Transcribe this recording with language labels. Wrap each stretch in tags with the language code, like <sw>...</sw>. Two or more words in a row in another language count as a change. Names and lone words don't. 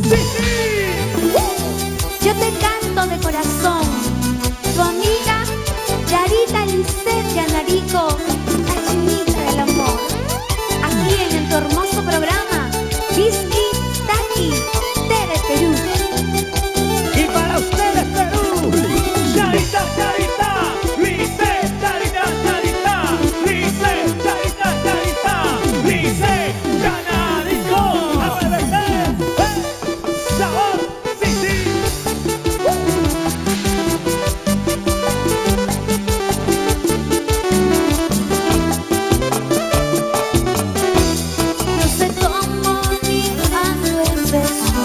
<es>Yo te canto de corazón, tu amiga Yarita Lisset Yanarico, la chinita del amor. Aquí en tu hermoso programa, Mixquitaqui, Tere Perú. Y para ustedes, Perú, Yarita, Yarita, Lisset, Yarita, Yarita, Lisset, Yarita, Yarita, Lisset, Yanarico. ¡A beber! ¡Sabor! ¡Sí, sí! No sé cómo ni cuándo empezó.</es>